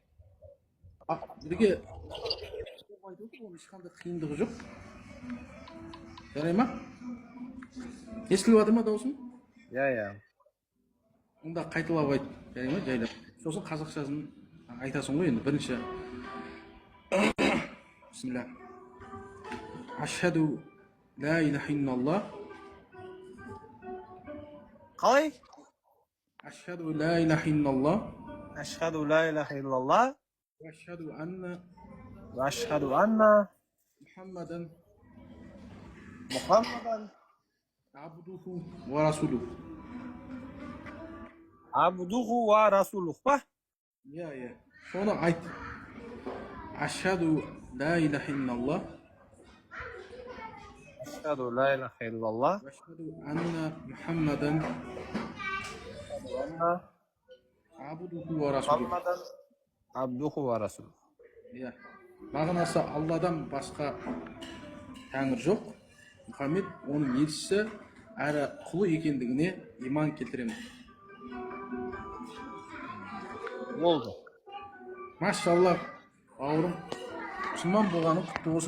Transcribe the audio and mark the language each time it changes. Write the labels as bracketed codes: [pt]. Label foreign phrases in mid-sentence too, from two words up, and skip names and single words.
[kk] Бірге оның ешқандай қиындығы жоқ. Жарай ма? Естіліп жатыр ма даусым? Иә. Онда қайталап айт, жарай ма? Жайлап. Сосын қазақшасын айтасың ғой енді бірінші. [ar] بسم الله. أشهد أن لا إله إلا الله. [kk] Қалай? [ar] أشهد أن لا إله إلا الله. أشهد أن لا إله إلا الله. أشهد أن محمدا عبده ورسوله. عبده ورسوله па? [kk] Иә. Соны айт. [ar] أشهد أن لا إله إلا الله. أشهد أن لا إله إلا الله. أشهد أن محمدا عبده ورسوله. عبده ورسوله. [kk] Иә. Мағынасы Алладан басқа тәңір жоқ. Мұхаммед оның елшісі әрі құлы екендігіне иман келтіремін. Болды. Машалла, бауырым, мұсылман болғаның құтты болсын.